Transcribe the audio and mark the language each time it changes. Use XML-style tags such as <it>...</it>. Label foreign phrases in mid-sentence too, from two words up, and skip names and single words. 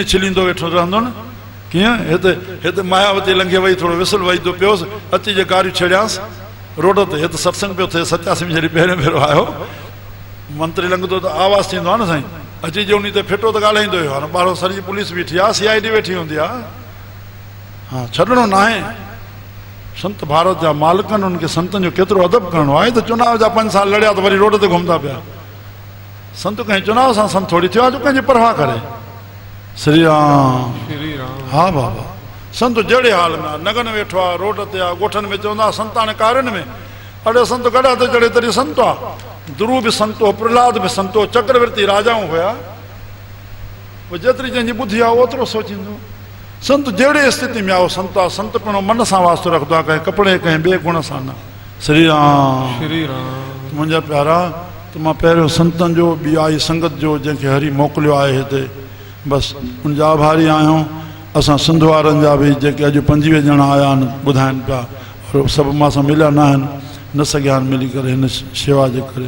<sd>छिलींदो वेठो रहंदो न कीअं हिते मायावती लंघे वई थोरो विसल वही थो पियोसि अची जे गारियूं छेड़ियासि रोड ते हिते सत्संग पियो थिए 87 जॾहिं पहिरियों भेरो आयो मंत्री लंघंदो त आवाज़ु थींदो आहे न साईं अची जे उन ते फिटो त ॻाल्हाईंदो हुयो हाणे ॿाहिरो सॼी पुलिस बीठी आहे CID वेठी हूंदी आहे हा छॾणो न आहे संत भारत जा मालिक आहिनि, उनखे संतनि जो केतिरो अदब करिणो आहे। त चुनाव जा 5 साल लड़िया त वरी रोड ते घुमंदा पिया। संत कंहिं चुनाव सां संत थोड़ी थियो आहे जो कंहिंजी परवाह करे। श्री राम। श्री राम। हा बाबा, संत जहिड़े हाल में आहे, नगन वेठो आहे, रोड ते आहे, ॻोठनि में चवंदा संत हाणे कारियुनि में अड़े संत गॾा ते चढ़े तॾहिं संत आहे। ध्रुव बि संत हो, प्रहलाद बि संत हो, चक्रवर्ती राजाऊं हुया। पोइ जेतिरी जंहिंजी ॿुधी आहे ओतिरो सोचींदो। संत जहिड़े स्थिति में आओ संत आहे। संत पिणु मन सां वास्तो रखंदो आहे, कंहिं कपिड़े कंहिं ॿिए गुण सां न। श्री राम। श्री राम। मुंहिंजा प्यारा, त मां पहिरियों संतनि जो ॿी आई संगत जो जंहिंखे हरी मोकिलियो आहे हिते, बसि उनजा आभारी आहियूं। असां सिंध वारनि जा बि जेके अॼु 25 ॼणा आया आहिनि ॿुधाइनि पिया, और सभु मां सां मिलिया न आहिनि, न सघिया आहिनि मिली करे हिन शेवा जे करे।</sd>